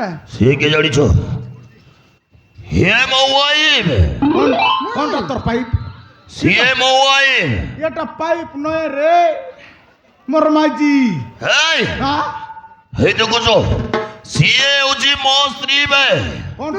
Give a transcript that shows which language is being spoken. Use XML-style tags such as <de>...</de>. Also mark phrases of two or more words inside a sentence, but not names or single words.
<or>ସେ କେ ଜାଣିଛ ହେ ମୋ ୱାଇଫ</or> <bn>কোনটা তোর পাইপ</bn> <or>ସିଏ ମୋ ୱାଇଫ</or> <bn>এটা পাইপ নয় রে মোর মাইজি</bn> <or>ହେଇ</or> <bn>হ্যাঁ</bn> <or>ହେଇ ଦେଖୁଛ ସିଏ ହଉଛି ମୋ ସ୍ତ୍ରୀ ବେ</or> <bn>কোনটা</bn>